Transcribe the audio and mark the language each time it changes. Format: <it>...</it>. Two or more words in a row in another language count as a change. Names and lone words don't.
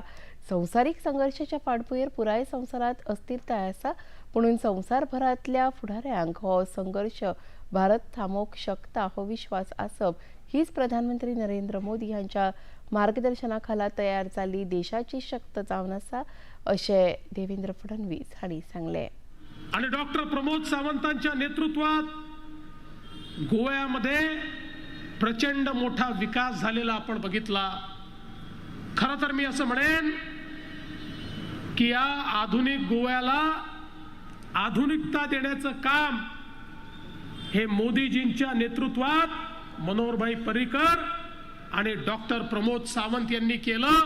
<kok>संवसारीक संघर्शाच्या फाटभुंयेर पुराय संवसारांत अस्थिरताय आसा, म्हणून संवसारभरांतल्या फुडाऱ्यांक हो संघर्श भारत थांबोवंक शकता हो विश्वास आसप हीच प्रधानमंत्री नरेंद्र मोदी हांच्या मार्गदर्शना खाला तयार जाल्ली देशाची शक्त जावन आसा अशें देवेंद्र फडणवीस हांणी सांगलें.</kok> <mr>आणि डॉक्टर प्रमोद सावंतांच्या नेतृत्वात गोव्यामध्ये प्रचंड मोठा विकास झालेला आपण बघितला. खरं तर मी असं म्हणेन की या आधुनिक गोव्याला आधुनिकता देण्याचं काम हे मोदीजींच्या नेतृत्वात मनोहरभाई पर्रिकर आणि डॉक्टर प्रमोद सावंत यांनी केलं.</mr>